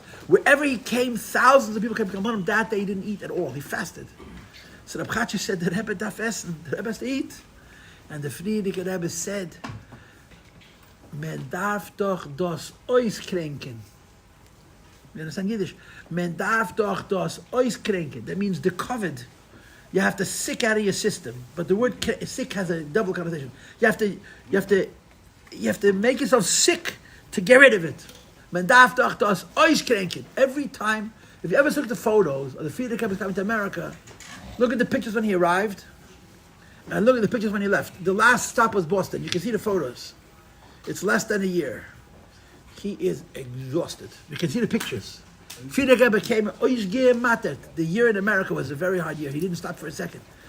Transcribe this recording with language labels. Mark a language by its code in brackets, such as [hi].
[en] Wherever he came, thousands of people came to come on him. That day he didn't eat at all. He fasted. So Reb Chatzah said, [yi] the Rebbe darf essen, [en] the Rebbe has to eat. And the Frierdiker Rebbe said, [yi] men darf doch das ois kränken. [en] You understand Yiddish? [yi] Men darf doch das oiskränken. [en] That means the COVID. You have to sick out of your system. But the word sick has a double connotation. You have to make yourself sick to get rid of it. [yi] Men darf doch das oiskränken. [en] Every time, if you ever look at the photos of the Frierdiker Rebbe coming to America, look at the pictures when he arrived, And look at the pictures when he left. The last stop was Boston. You can see the photos. It's less than a year. He is exhausted. You can see the pictures. Friedrich Rebbe came, the year in America was a very hard year. He didn't stop for a second.